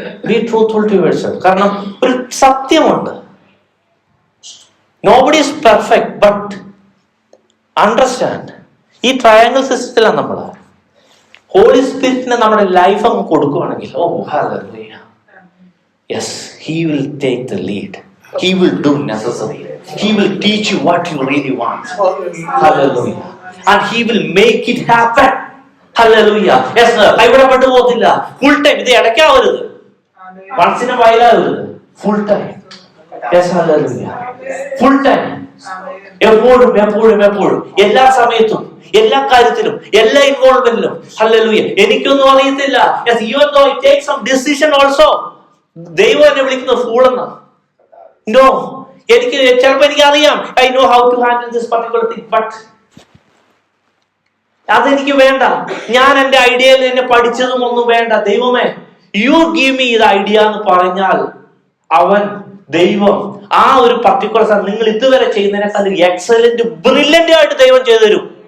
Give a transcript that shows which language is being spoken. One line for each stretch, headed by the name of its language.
English: Be truthful to yourself.
Malayalam: കാരണം ഒരു സത്യമുണ്ട്.
English: Nobody is perfect, but understand.
Malayalam: ഈ ട്രയാങ്കിൾ സിസ്റ്റത്തിലാണ് നമ്മൾ. ഹോളി സ്പിരിറ്റിനെ നമ്മുടെ ലൈഫ് അങ്ങ് കൊടുക്കുകയാണെങ്കിൽ, ഓ hallelujah, yes,
English: he will take the lead. He will do necessary. He will teach you what you really want. Hallelujah. And he will make it happen. Hallelujah.
Malayalam: Yes, കൈവിടപ്പെട്ടു പോകത്തില്ല. Full time. ഇത് ഇടയ്ക്കാവരുത്, വൺസിന് വയലാവരുത്, full time. Yes, hallelujah. Full time. എപ്പോഴും എപ്പോഴും എപ്പോഴും, എല്ലാ സമയത്തും, എല്ലാ കാര്യത്തിലും, എല്ലാ ഇൻവോൾവ്മെന്റിലും. ഹല്ലേലൂയ. എനിക്കൊന്നും അറിയത്തില്ല.
English: yes, even though I take some decision also,
Malayalam: ദൈവം എന്നെ വിളിക്കുന്നത് ഫൂൾ എന്നാണ്.
English: no,
Malayalam: എനിക്ക് ചിലപ്പോൾ എനിക്ക് അറിയാം,
English: I know how to handle this particular thing, but
Malayalam: അതെനിക്ക് വേണ്ട. ഞാൻ എന്റെ ഐഡിയയിൽ എന്നെ പഠിച്ചതും ഒന്നും വേണ്ട. ദൈവമേ, യു ഗീവ് മീ ഇത് ഐഡിയ എന്ന് പറഞ്ഞാൽ അവൻ, ദൈവം ആ ഒരു പർട്ടിക്കുലർ നിങ്ങൾ ഇതുവരെ ചെയ്യുന്നതിനേക്കാൾ എക്സലന്റ്, ബ്രില്യന്റ് ആയിട്ട് ദൈവം ചെയ്തു തരും.